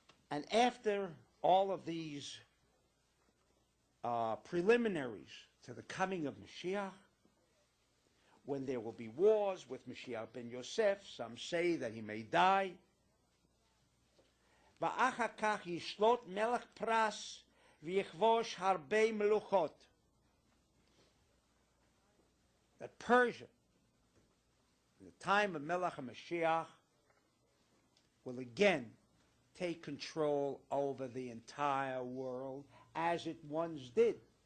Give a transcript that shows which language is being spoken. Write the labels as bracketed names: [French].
[English] And after all of these preliminaries to the coming of Mashiach, when there will be wars with Mashiach ben Yosef, some say that he may die. [Hebrew] ואחר כך ישלוט מלך פרס ויכבוש הרבה מלוכות. [English] That Persia, in the time of Melech HaMashiach, will again take control over the entire world as it once did.